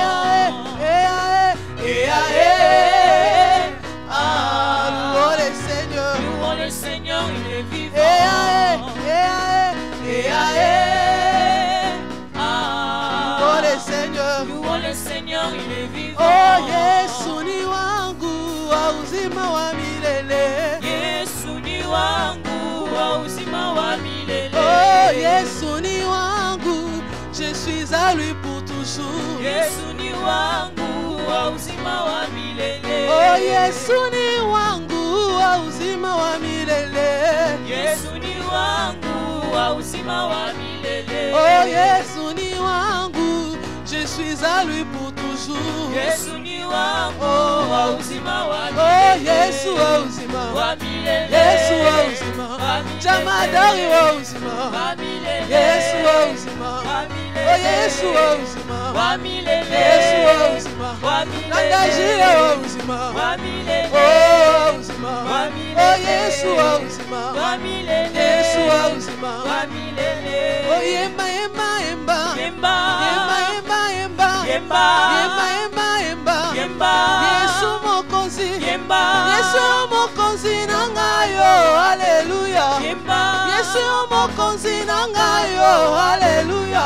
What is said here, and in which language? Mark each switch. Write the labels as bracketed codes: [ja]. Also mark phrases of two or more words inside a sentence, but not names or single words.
[fr] Louons le Seigneur, louons le Seigneur, il est vivant. Louons le Seigneur, louons le Seigneur, il est vivant. [sw] Oh Yesu ni wangu wa uzima wa milele. Yesu ni wangu wa uzima wa milele. Oh Yesu ni wangu, [fr] je suis à lui pour toujours. [sw] Yesu ni wangu wa uzima wa milele. Oh Yesu ni wangu wa uzima wa milele. Yesu ni wangu wa uzima wa milele. Oh Yesu ni wangu, [fr] je suis à lui pour toujours. [sw] Yesu ni wangu wa uzima wa milele. Oh Yesu wa uzima wa milele. Yesu wa uzima jamadari wa uzima wa milele. Yesu wa uzima wa milele. Oh Yesu wa uzima wa milele. Yesu wa uzima wa milele. Nandajira wa uzima wa milele. Oh uzima wa milele. Oh Yesu wa uzima wa milele. Yesu wa uzima wa milele. [ln] Oh yemba yemba yemba yemba yemba yemba yemba yemba yemba yemba yemba yemba Yesu mokonzi yemba Yesu mokonzi nangayo haleluya yemba Yesu mokonzi nangayo haleluya